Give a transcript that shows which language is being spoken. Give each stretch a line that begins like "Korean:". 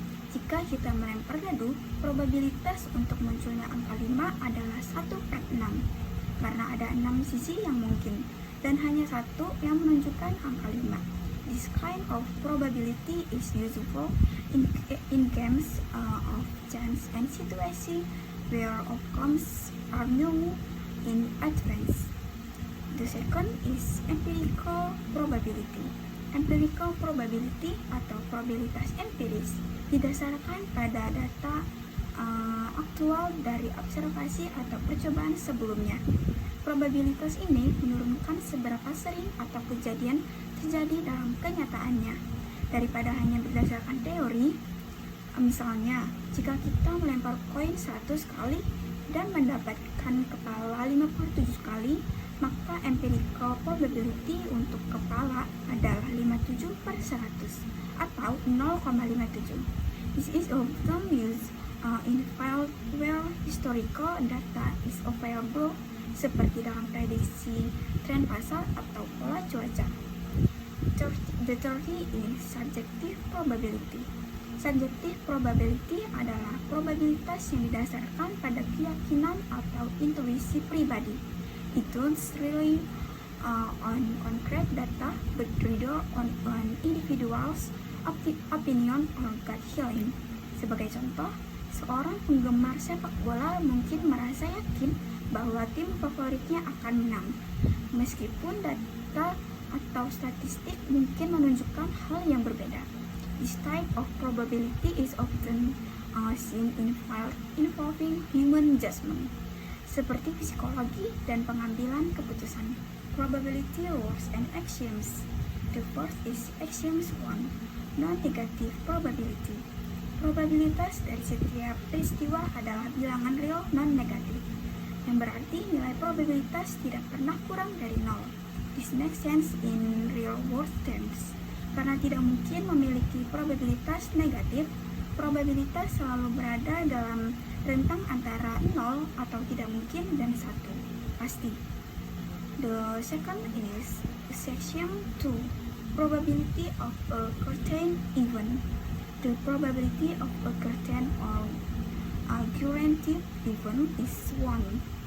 Indonesian: Jika kita melempar dadu, probabilitas untuk munculnya angka 5 adalah 1/6, karena ada 6 sisi yang mungkin, dan hanya satu yang menunjukkan angka 5.
English: This kind of probability is useful in games of chance and situations where outcomes are known in advance. The second is empirical probability.
Indonesian: Empirical probability atau probabilitas empiris didasarkan pada data aktual dari observasi atau percobaan sebelumnya. Probabilitas ini menurunkan seberapa sering atau kejadian terjadi dalam kenyataannya daripada hanya berdasarkan teori. Misalnya, jika kita melempar koin 100 kali dan mendapatkan kepala 57 kali, maka empirical probability untuk kepala adalah 57/100 atau 0,57.
English: This is often used in field where historical data is available,
Indonesian: seperti dalam prediksi tren pasar atau pola cuaca.
English: The third is subjective probability.
Indonesian: Subjective probability adalah probabilitas yang didasarkan pada keyakinan atau intuisi pribadi.
English: It don't rely on concrete data, but rather on individual's opinion or gut feeling.
Indonesian: Sebagai contoh, seorang penggemar sepak bola mungkin merasa yakin bahwa tim favoritnya akan menang, meskipun data atau statistik mungkin menunjukkan hal yang berbeda.
English: This type of probability is often seen in field involving human judgment,
Indonesian: seperti psikologi dan pengambilan keputusan.
English: Probability rules and axioms. The first is axioms 1, non-negative probability.
Indonesian: Probabilitas dari setiap peristiwa adalah bilangan real non-negatif, yang berarti nilai probabilitas tidak pernah kurang dari 0.
English: This makes sense in real world terms.
Indonesian: Karena tidak mungkin memiliki probabilitas negatif, probabilitas selalu berada dalam rentang antara 0 atau tidak mungkin dan 1, pasti.
English: The second is section 2, probability of a certain event. The probability of a certain or a guaranteed event is 1.